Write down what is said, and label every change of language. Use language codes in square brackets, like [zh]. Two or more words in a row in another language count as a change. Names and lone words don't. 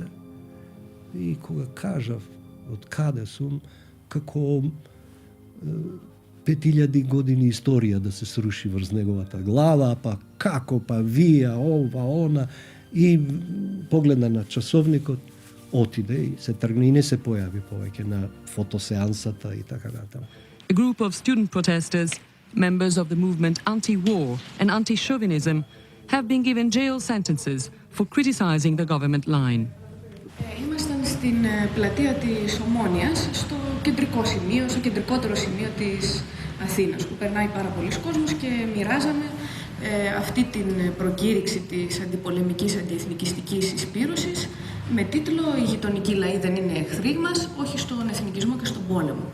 [mk] И кога кажав од каде сум, како 5000 години историја да се сруши врз неговата глава, па како, па вие, ова, она, и погледна на часовникот, отиде и се тргна и не се појави повеќе на фотосеансата и така натаму. [en] A group of student protesters, members of the movement anti-war and anti-chauvinism, have been given jail sentences for criticizing the government line. [el] Ήμασταν στην πλατεία της Ομόνοιας, στο κεντρικό σημείο, στο κεντρικότερο σημείο της Αθήνας, που περνάει πάρα πολλοί κόσμος και μοιράζαμε αυτή την προκήρυξη της αντιπολεμικής αντιεθνικιστικής εισπύρωσης με τίτλο «Οι γειτονικοί λαοί δεν είναι εχθροί μας, όχι στον εθνικισμό και στον πόλεμο».